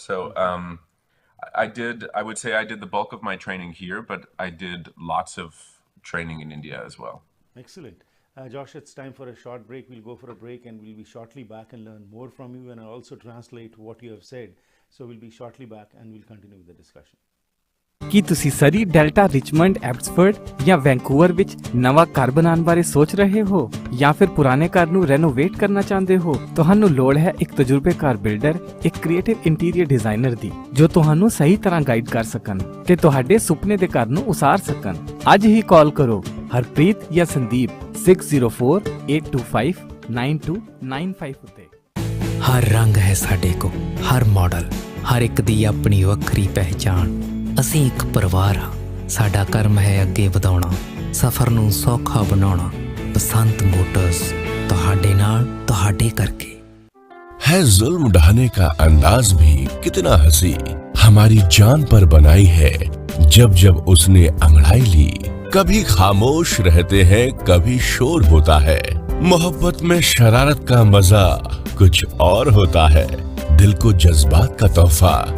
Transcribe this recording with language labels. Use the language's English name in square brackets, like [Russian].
[English] So I would say I did the bulk of my training here, but I did lots of training in India as well. Excellent. Josh, it's time for a short break. We'll go for a break and we'll be shortly back and learn more from you, and I'll also translate what you have said. So we'll be shortly back and we'll continue with the discussion. [Punjabi] ਕੀ ਤੁਸੀਂ ਸਰੀ, delta, Richmond, Abbotsford ਜਾਂ Vancouver ਵਿੱਚ ਨਵਾਂ ਘਰ ਬਣਾਉਣ ਬਾਰੇ ਸੋਚ ਰਹੇ ਹੋ, ਜਾਂ ਫਿਰ ਪੁਰਾਣੇ ਘਰ ਨੂੰ ਰੈਨੋਵੇਟ ਕਰਨਾ ਚਾਹੁੰਦੇ ਹੋ? ਤੁਹਾਨੂੰ ਲੋੜ ਹੈ ਇੱਕ ਤਜਰਬੇਕਾਰ ਬਿਲਡਰ, ਇੱਕ ਕ੍ਰੀਏਟਿਵ ਇੰਟੀਰੀਅਰ ਡਿਜ਼ਾਈਨਰ ਦੀ, ਜੋ ਤੁਹਾਨੂੰ ਸਹੀ ਤਰ੍ਹਾਂ ਗਾਈਡ ਕਰ ਸਕਣ ਤੇ ਤੁਹਾਡੇ ਸੁਪਨੇ ਦੇ ਘਰ ਨੂੰ ਉਸਾਰ ਸਕਣ। ਅੱਜ ਹੀ ਕਾਲ ਕਰੋ ਹਰਪ੍ਰੀਤ ਜਾਂ ਸੰਦੀਪ 6048259295 ਉੱਤੇ। ਹਰ ਰੰਗ ਹੈ ਸਾਡੇ ਕੋ, ਹਰ ਮਾਡਲ, ਹਰ ਇੱਕ ਦੀ ਆਪਣੀ ਵੱਖਰੀ ਪਹਿਚਾਣ। ਅਸੀਂ ਇੱਕ ਪਰਿਵਾਰ ਹਾਂ, ਸਾਡਾ ਕਰਮ ਹੈ ਅੱਗੇ ਵਧਾਉਣਾ, ਸਫ਼ਰ ਨੂੰ ਸੌਖਾ ਬਣਾਉਣਾ। ਬਸੰਤ ਮੋਟਰਸ, ਤੁਹਾਡੇ ਨਾਲ, ਤੁਹਾਡੇ ਕਰਕੇ। [Hindi] है जुल्म ढाने का अंदाज भी कितना हंसी, हमारी जान पर बनाई है जब जब उसने अंगड़ाई ली। कभी खामोश रहते हैं, कभी शोर होता है, मोहब्बत में शरारत का मजा कुछ और होता है। दिल को जज्बात का तोहफा